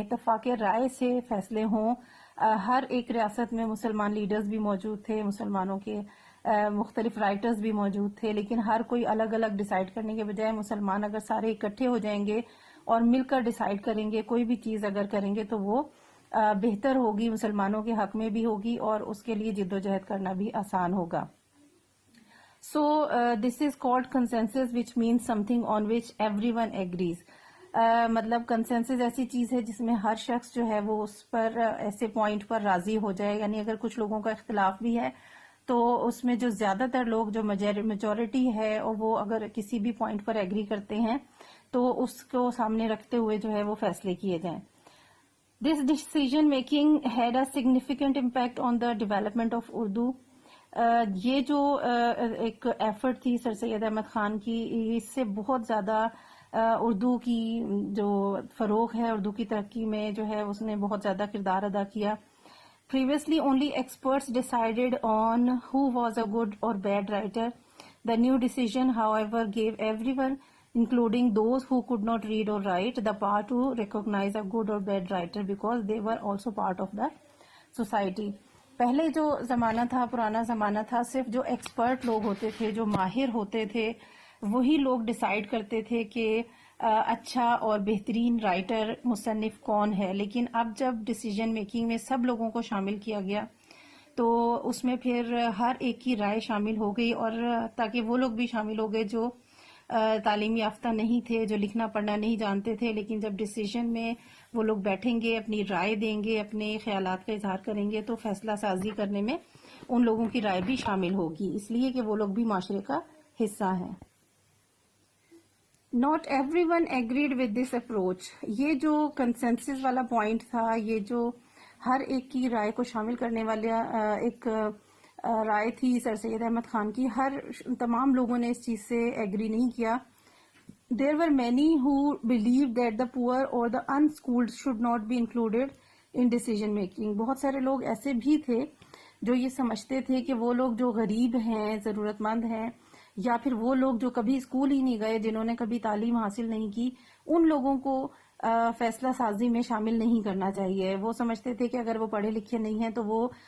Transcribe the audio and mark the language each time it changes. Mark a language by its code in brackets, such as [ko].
[ur] اتفاق رائے سے فیصلے ہوں. ہر ایک ریاست میں مسلمان لیڈرز بھی موجود تھے، مسلمانوں کے مختلف رائٹرز بھی موجود تھے، لیکن ہر کوئی الگ الگ ڈیسائیڈ کرنے کے بجائے مسلمان اگر سارے اکٹھے ہو جائیں گے اور مل کر ڈیسائیڈ کریں گے، کوئی بھی چیز اگر کریں گے تو وہ بہتر ہوگی، مسلمانوں کے حق میں بھی ہوگی، اور اس کے لیے جد و جہد کرنا بھی آسان ہوگا. [en] So this is called consensus, which means something on which everyone agrees. [ur] مطلب کنسنسس ایسی چیز ہے جس میں ہر شخص جو ہے وہ اس پر ایسے پوائنٹ پر راضی ہو جائے. یعنی اگر کچھ لوگوں کا اختلاف بھی ہے تو اس میں جو زیادہ تر لوگ، جو میجورٹی ہے، اور وہ اگر کسی بھی پوائنٹ پر ایگری کرتے ہیں تو اس کو سامنے رکھتے ہوئے جو ہے وہ فیصلے کیے جائیں. [en] This decision making had a significant impact on the development of Urdu. [ur] یہ جو ایک ایفرٹ تھی سر سید احمد خان کی، اس سے بہت زیادہ اردو کی جو فروغ ہے، اردو کی ترقی میں جو ہے اس نے بہت زیادہ کردار ادا کیا. [en] Previously only experts decided on who was a good or bad writer. The new decision, however, gave everyone, including those who could not read or write, the power to recognize a good or bad writer because they were also part of the society. [ur] پہلے جو زمانہ تھا، پرانا زمانہ تھا، صرف جو expert لوگ ہوتے تھے، جو ماہر ہوتے تھے، وہی لوگ ڈیسائیڈ کرتے تھے کہ اچھا اور بہترین رائٹر، مصنف کون ہے. لیکن اب جب ڈیسیجن میکنگ میں سب لوگوں کو شامل کیا گیا تو اس میں پھر ہر ایک کی رائے شامل ہو گئی، اور تاکہ وہ لوگ بھی شامل ہو گئے جو تعلیم یافتہ نہیں تھے، جو لکھنا پڑھنا نہیں جانتے تھے، لیکن جب ڈیسیجن میں وہ لوگ بیٹھیں گے، اپنی رائے دیں گے، اپنے خیالات کا اظہار کریں گے، تو فیصلہ سازی کرنے میں ان لوگوں کی رائے بھی شامل ہوگی، اس لیے کہ وہ لوگ بھی معاشرے کا حصہ ہیں. [en] Not everyone agreed with this approach. [ur] یہ جو کنسنسس والا پوائنٹ تھا، یہ جو ہر ایک کی رائے کو شامل کرنے والا ایک رائے تھی سر سید احمد خان کی، تمام لوگوں نے اس چیز سے ایگری نہیں کیا. [en] There were many who believed that the poor or the unschooled should not be included in decision making. [ur] بہت سارے لوگ ایسے بھی تھے جو یہ سمجھتے تھے کہ وہ لوگ جو غریب ہیں، ضرورت مند ہیں، یا پھر وہ لوگ جو کبھی اسکول ہی نہیں گئے، جنہوں نے کبھی تعلیم حاصل نہیں کی، ان لوگوں کو فیصلہ سازی میں شامل نہیں کرنا چاہیے. وہ سمجھتے تھے کہ اگر وہ پڑھے لکھے نہیں ہیں تو وہ